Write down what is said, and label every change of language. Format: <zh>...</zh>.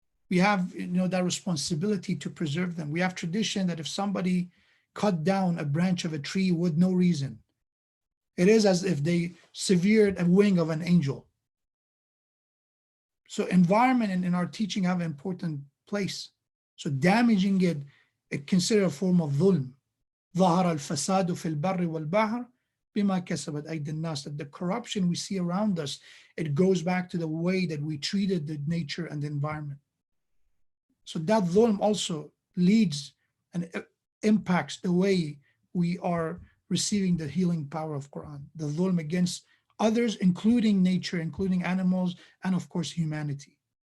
<en>We have that responsibility to preserve them. We have tradition that if somebody cut down a branch of a tree with no reason, it is as if they severed a wing of an angel. So environment in our teaching have an important place. So damaging it considered a form of dhulm.</en> <ar>ظهر الفساد في البر والبحر بما كسبت أيدي الناس.</ar> <en>That the corruption we see around us, it goes back to the way that we treated the nature and the environment. So that dhulm also leads and impacts the way we are receiving the healing power of Quran. The dhulm against others, including nature, including animals, and of course humanity.</en>